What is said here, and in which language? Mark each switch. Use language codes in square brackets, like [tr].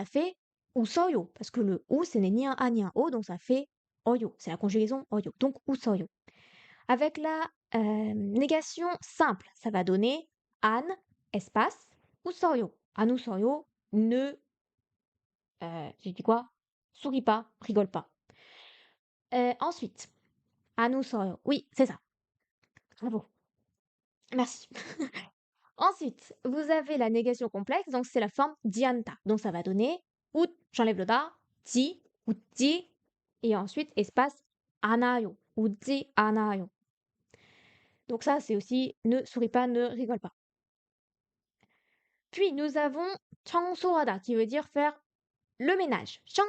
[fr] Ça fait 웃어요, parce que le ou, ce n'est ni un a ni un o, donc ça fait 어요. C'est la conjugaison 어요. Donc 웃어요. Avec la négation simple, ça va donner 안, espace, 웃어요. [ko] 안 웃어요, [fr] ne, j'ai dit quoi? Souris pas, rigole pas. [ko] Ensuite, 안 웃어요. [fr] Oui, c'est ça. Bravo. Merci. Ensuite, vous avez la négation complexe, donc c'est la forme dianta. Donc ça va donner 웃, j'enlève le da, 지, 웃지, et ensuite espace 않아요. [ko] 웃지 않아요. [fr] Donc ça, c'est aussi ne souris pas, ne rigole pas. Puis nous avons 청소하다 qui veut dire faire le ménage.